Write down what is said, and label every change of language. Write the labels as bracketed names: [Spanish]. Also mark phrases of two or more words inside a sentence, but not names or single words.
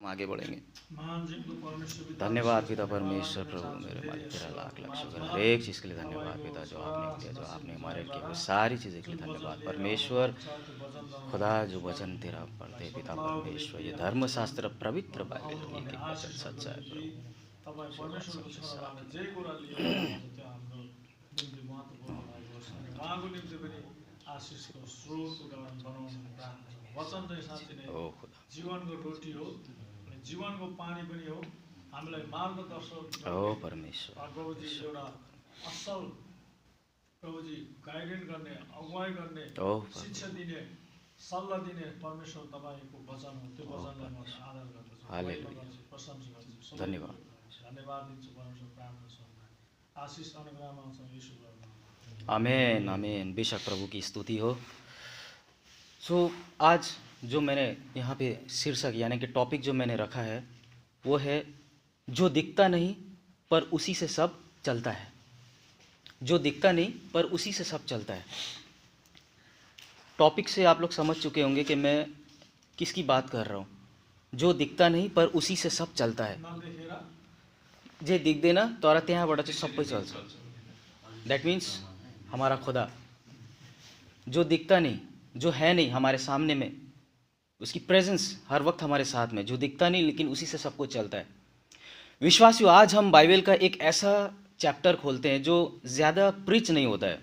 [Hindi] आगे बढ़ेंगे। [Nepali] महान जिनको परमेश्वर पिता धन्यवाद पिता धन्यवाद परमेश्वर, [Hindi] करना प्रभु [Nepali] चाहन्छु। [Hindi] मेरे [Nepali] धेरै [Hindi] मालिक, तेरा [Nepali] धेरै [Hindi] लाख लाख शुक्र [Nepali] धन्यवाद [Hindi] हर एक चीज़ के लिए धन्यवाद [Nepali] तपाईँको [Hindi] पिता, जो [Nepali] छोरा [Hindi] आपने किया, जो आपने [Nepali] मसीह [Hindi] हमारे लिए किया, वो [Nepali] ईसाईद्वारा [Hindi] सारी चीज़ें के [Nepali] जुन [Hindi] लिए [Nepali] वचन [Hindi] धन्यवाद [Nepali] लिएर [Hindi] परमेश्वर। [Nepali] आउनुभएको छ त्यो वचनद्वारा [Hindi] खुदा [Nepali] उहाँले [Hindi] जो वचन [Nepali] विश्वास [Hindi] तेरा [Nepali] गर्नुहुन्छ। [Hindi] पढ़ते [Nepali] यसो [Hindi] पिता [Nepali] प्रभाव [Hindi] परमेश्वर, ये [Nepali] व्यक्ति [Hindi] धर्मशास्त्र पवित्र [Nepali] हाम्रो [Hindi] बाइबल की [Nepali] आउनुपर्ने [Hindi] एक वचन [Nepali] आशिष [Hindi] सच्चा है [Nepali] कि [Hindi] प्रभु। [Nepali] तपाईँ [Hindi] सेवा [Nepali] परमेश्वरको [Hindi] सबके [Nepali] छोराबाट [Hindi] साथ [Nepali] जे कुरा लिएर आउनुहुन्छ त्यो हाम्रो निम्ति महत्त्वपूर्ण भएको छ। अनि उहाँको निम्ति पनि आशिषको स्रोतको कारण बनाउनु प्रार्थना छ। वचन चाहिँ साँच्चै नै [Hindi] ओ खुदा, [Nepali] जीवनको रोटी हो अनि जीवनको पानी पनि हो। हामीलाई मार्गदर्शन [Hindi] ओ परमेश्वर, [Nepali] प्रभुजी एउटा असल प्रभुजी गाइडेन्स गर्ने, अगुवाई गर्ने, ओ शिक्षा दिने, सल्लाह दिने परमेश्वर तपाईँको वचन हो। त्यो वचनलाई म आदर गर्दछु, हालेलुया, महिमा गर्छु, प्रशंसा गर्छु। धन्यवाद। धन्यवाद दिन्छु परमेश्वर, प्रार्थना सुन्दा आशिष अनुग्रहमा आउँछ यीशुको नाममा। आमेन आमेन, [Hindi] बेशक प्रभु की स्तुति हो। सो आज जो मैंने यहाँ पे शीर्षक यानी कि टॉपिक जो मैंने रखा है वो है जो दिखता नहीं पर उसी से सब चलता है। जो दिखता नहीं पर उसी से सब चलता है। टॉपिक से आप लोग समझ चुके होंगे कि मैं किसकी बात कर रहा हूँ। जो दिखता नहीं पर उसी से सब चलता है। [Nepali] नदेखेर जे दिख्दैन तर त्यहाँबाट चाहिँ सबै चल्छ। [English] that means [Hindi] हमारा खुदा जो दिखता नहीं, जो है नहीं हमारे सामने में, उसकी प्रेजेंस हर वक्त हमारे साथ में, जो दिखता नहीं लेकिन उसी से सब कुछ चलता है। विश्वासियों, आज हम बाइबल का एक ऐसा चैप्टर खोलते हैं जो ज़्यादा प्रीच नहीं होता है।